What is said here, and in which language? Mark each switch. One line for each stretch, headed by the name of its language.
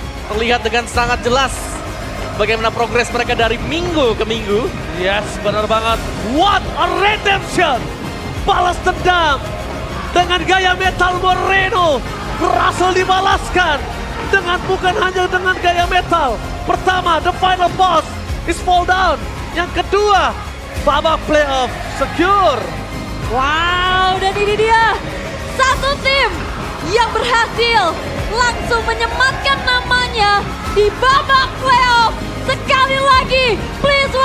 Indonesian: Terlihat dengan sangat jelas bagaimana progres mereka dari minggu ke minggu.
English: Yes,
Indonesian: benar banget.
English: What a redemption!
Indonesian: Balas dendam dengan gaya metal Moreno berhasil dibalaskan dengan bukan hanya dengan gaya metal. Pertama,
English: the final boss is fall down.
Indonesian: Yang kedua, babak playoff secure. Wow, dan ini dia satu tim yang berhasil langsung menyematkan namanya di babak playoff. Sekali lagi, please